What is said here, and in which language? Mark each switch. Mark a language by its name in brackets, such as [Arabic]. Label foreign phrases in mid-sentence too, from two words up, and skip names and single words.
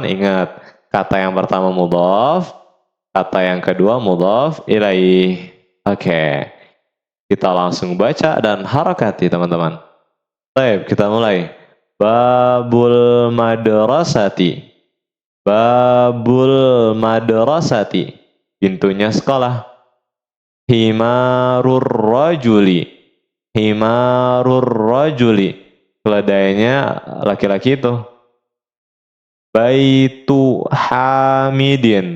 [Indonesian] Ingat, kata yang pertama mudhof, kata yang kedua [Arabic] مضاف إليه. [Indonesian] Oke, kita langsung baca dan harakati teman-teman. Baik, kita mulai. [Arabic] باب المدرسة. باب المدرسة. [Indonesian] Pintunya sekolah. [Arabic] حمار الرجل. حمار الرجل. [Indonesian] Keledainya laki-laki itu. [Arabic] بيت حامد.